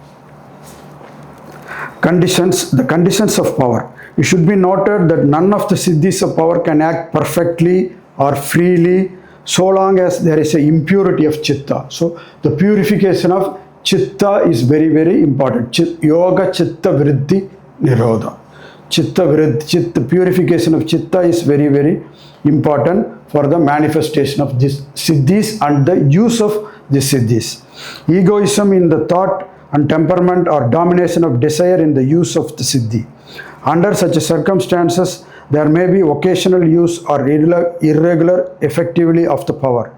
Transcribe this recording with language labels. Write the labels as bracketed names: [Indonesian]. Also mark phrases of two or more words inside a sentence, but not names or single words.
[English] The conditions of power. It should be noted that none of the siddhis of power can act perfectly or freely so long as there is an impurity of chitta. So the purification of chitta is very, very important. [Sanskrit] Yoga chitta vriddhi nirodha. [English] Chitta purification of chitta is very, very important for the manifestation of these siddhis and the use of these siddhis. Egoism in the thought and temperament or domination of desire in the use of the siddhi. Under such circumstances, there may be occasional use or irregular effectively of the power.